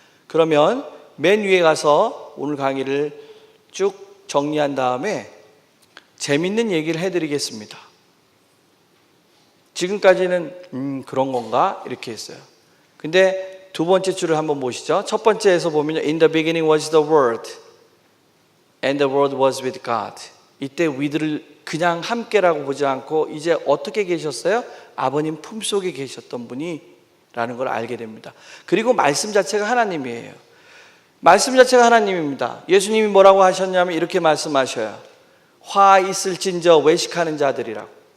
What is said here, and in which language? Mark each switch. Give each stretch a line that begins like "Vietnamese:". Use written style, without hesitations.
Korean: 그러면 맨 위에 가서 오늘 강의를 쭉 정리한 다음에 재밌는 얘기를 해드리겠습니다. 지금까지는 그런 건가? 이렇게 했어요. 근데 두 번째 줄을 한번 보시죠. 첫 번째에서 보면
English: In the beginning was the Word and the Word was with God.
Korean: 이때 위들을 그냥 함께라고 보지 않고 이제 어떻게 계셨어요? 아버님 품속에 계셨던 분이 라는 걸 알게 됩니다. 그리고 말씀 자체가 하나님이에요. 말씀 자체가 하나님입니다. 예수님이 뭐라고 하셨냐면 이렇게 말씀하셔요. 화 있을진저 외식하는 자들이라고.